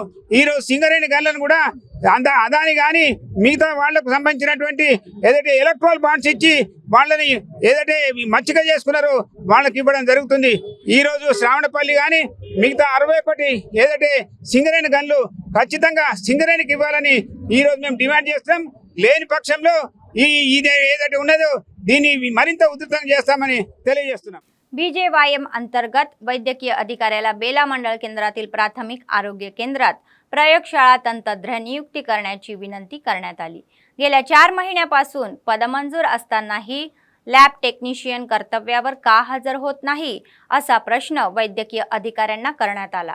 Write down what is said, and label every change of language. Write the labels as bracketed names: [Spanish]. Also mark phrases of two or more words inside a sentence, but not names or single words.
[Telugu] ఈరోజు సింగరేణి గన్లను కూడా అదాని కానీ మిగతా వాళ్లకు సంబంధించినటువంటి ఏదైతే ఎలక్ట్రల్ బాండ్స్ ఇచ్చి వాళ్ళని ఏదైతే మచ్చిక చేసుకున్నారో వాళ్ళకి ఇవ్వడం జరుగుతుంది. ఈ రోజు శ్రావణపల్లి కానీ మిగతా 61 ఏదైతే సింగరేణి గన్లు ఖచ్చితంగా సింగరేణికి ఇవ్వాలని ఈ రోజు మేము డిమాండ్ చేస్తాం. లేని పక్షంలో ఇది ఏదైతే ఉన్నదో దీన్ని మరింత ఉధృతం చేస్తామని తెలియజేస్తున్నాం. [Marathi] बीजेवायएम अंतर्गत वैद्यकीय अधिकाऱ्याला बेला मंडळ केंद्रातील प्राथमिक आरोग्य केंद्रात प्रयोगशाळा तंत्रज्ञ नियुक्ती करण्याची विनंती करण्यात आली. गेल्या 4 महिन्यापासून पदमंजूर असतानाही लॅब टेक्निशियन कर्तव्यावर का हजर होत नाही असा प्रश्न वैद्यकीय अधिकाऱ्यांना करण्यात आला.